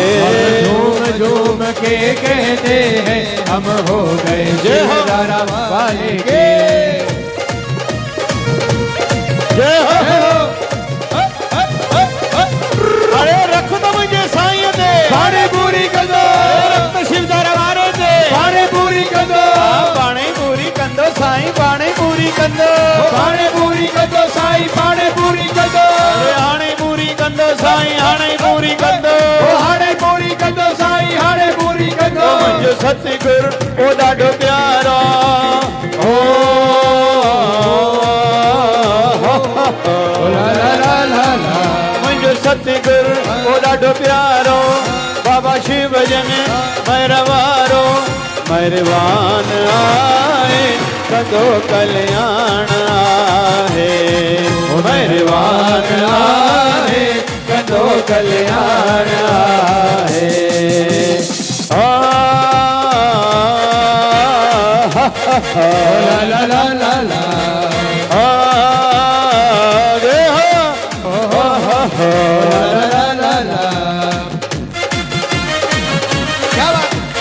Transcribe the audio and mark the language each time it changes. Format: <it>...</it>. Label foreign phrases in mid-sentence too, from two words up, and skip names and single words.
<hi>झूम झूम के कहते हैं हम हो गए शिवधारा वाले के। जय हो अरे रख दो मुझे साईं दे</hi> <sd>पाणी पूरी कंदो</sd> <hi>रख शिवधारा वाले दे</hi> <sd>पाणी पूरी कंदो पाणी पूरी कंदो साईं पाणी पूरी कंदो पाणी पूरी कंदो साईं पाणी पूरी कंदो हाणे पूरी कंदो साईं हाणे पूरी कंदो हाणे पूरी कंदो साईं हाणे पूरी कंदो मुंहिंजो सतगुरु ओ ॾाढो प्यारो ओ ला ला ला ला ला मुंहिंजो सतगुरु ओ ॾाढो प्यारो बाबा शिव भजन महिरवारो महिरबान आहे कंदो कल्याण आहे महिरबान आहे कंदो कल्याण आहे ला ला ला ला ला ला ला ला ला</sd> <hi>क्या बात</hi>